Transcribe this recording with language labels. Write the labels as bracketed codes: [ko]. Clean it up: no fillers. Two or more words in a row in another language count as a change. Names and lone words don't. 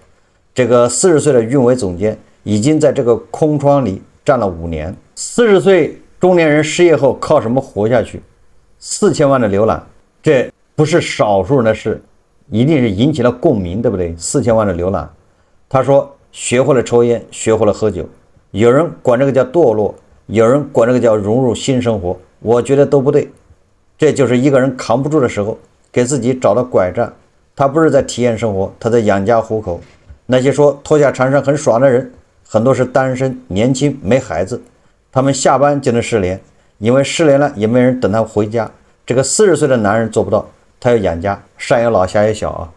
[zh] 這個40歲的運維總監已經在這個空窗裡站了5年。40歲中年人失業後靠什麼活下去？4000萬的瀏覽，這不是少數人的事，一定是引起了共鳴，對不對？4000萬的瀏覽。他說學會了抽煙，學會了喝酒，有人管這個叫墮落，有人管這個叫融入新生活，我覺得都不對。這就是一個人扛不住的時候，給自己找到拐杖。他不是在體驗生活，他在養家糊口。那些說脫下長衫很爽的人，很多是單身、年輕、沒孩子，他們下班就能失聯，因為失聯了也沒人等他回家。這個40歲的男人做不到，他要養家，上有老下有小啊。